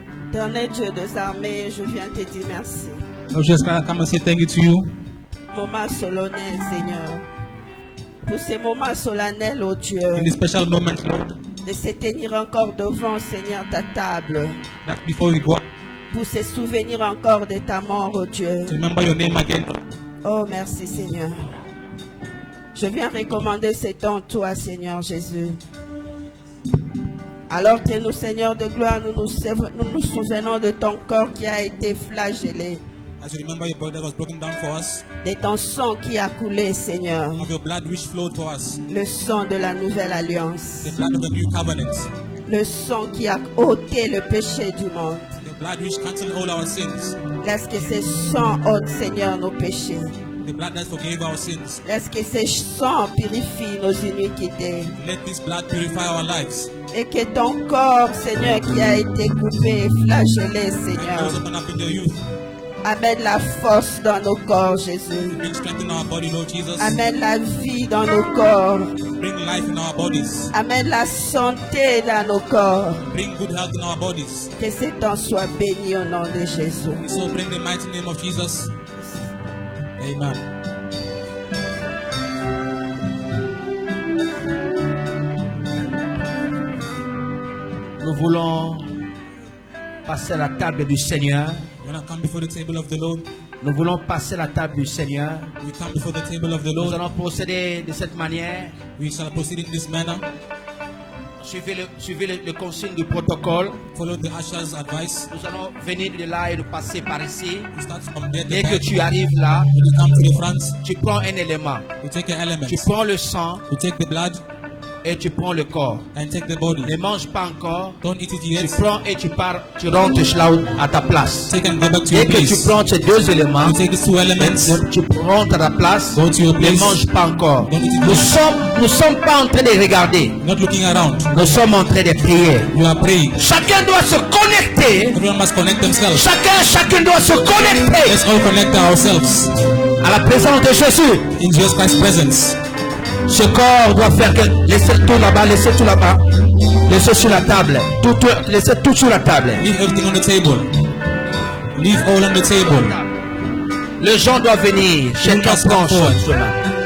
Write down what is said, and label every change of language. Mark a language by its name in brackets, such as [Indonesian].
[French] Éternel Dieu des armées, je viens te dire merci. [English] Lord Jesus Christ, I come and say thank you to you. [French] Moment solennel, Seigneur. Pour ces moments solennels, oh Dieu, [English] In this special moment, Lord, [French] de se tenir encore devant, Seigneur, ta table. [English] that before we go, [French] Pour se souvenir encore de ta mort, oh Dieu. [English] to remember your name again. [French] Oh, merci, Seigneur. Je viens recommander ce temps, toi, Seigneur Jésus. Alors que nous, Seigneur de gloire, nous nous souvenons de ton corps qui a été flagellé, [English] As you remember your body that was broken down for us, [French] de ton sang qui a coulé, Seigneur, [English] of your blood which flowed for us, [French] le sang de la nouvelle alliance, [English] the blood of the new covenant, [French] le sang qui a ôté le péché du monde. [English] the blood which cancelled all our sins, [French] Laisse que ce sang ôte, Seigneur, nos péchés. [English] the blood that forgave our sins. [French] Laisse que ce sang purifie nos iniquités. [English] Let this blood purify our lives. [French] Et que ton corps, Seigneur, qui a été coupé et flagellé, [English] Those [French] Seigneur, [English] open up in your youth, [French] amène la force dans nos corps, Jésus. [English] bring strength in our body, Lord Jesus. [French] Amène la vie dans nos corps. [English] Bring life in our bodies. [French] Amène la santé dans nos corps. [English] Bring good health in our bodies. [French] Que ce temps soit béni au nom de Jésus. [English] So bring the mighty name of Jesus. Amen. [French] Nous voulons passer à la table du Seigneur. [English] When I come before the table of the Lord, [French] Nous voulons passer à la table du Seigneur. [English] we come before the table of the [French] Nous [English] Lord. [French] allons procéder de cette manière. [English] We shall proceed in this manner. [French] Suivez le consigne du protocole. [English] Follow the usher's advice. [French] Nous allons venir de là et nous passer par ici. [English] We start from there. [French] Dès que [English] When [French] tu arrives là, [English] you come to the front, [French] tu prends un élément. [English] you take an element. [French] Tu prends le sang [English] You take the blood [French] et tu prends le corps. [English] and take the body. [French] Ne mange pas encore. [English] Don't eat it [French] Tu [English] yet. [French] prends et tu pars, tu rentres là à ta place. [English] Take and go back to [French] Dès [English] your [French] que tu [English] place. [French] prends ces deux éléments, [English] You take these two elements. [French] tu rentres à ta place. [English] Go to your [French] Ne [English] place. [French] mange pas encore. [English] Don't eat it [French] Nous sommes pas en train de regarder. [English] Not looking around. [French] Nous sommes en train de prier. [English] You are praying. [French] Chacun doit se connecter connecter. [English] Everyone must connect themselves. [French] Chacun doit se connecter [English] Let's all connect ourselves [French] à la présence de Jésus. [English] in Jesus Christ's presence. [French] Ce corps doit faire que laissez tout là-bas, laissez tout là-bas, laissez sur la table, laissez tout sur la table. [English] Leave everything on the table. Leave all on the table. [French] Les gens doivent venir. Chacun [English] must [French] prend [English] come forward. [French] son chemin.